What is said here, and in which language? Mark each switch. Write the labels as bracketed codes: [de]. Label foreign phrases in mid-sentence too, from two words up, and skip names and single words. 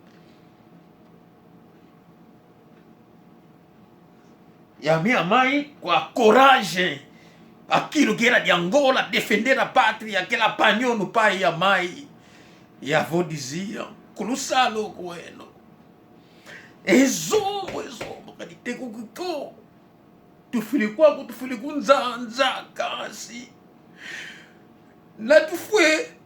[pt] E a minha mãe, com a coragem, aquilo que era de Angola, defender a pátria, que ela apanhou no pai e a mãe. E a avó dizia, cruzá-lo com ele. [kg] Exomo, kadite kukiko. Tufili kwako, tufili kunzanza, kasi. Na tufue.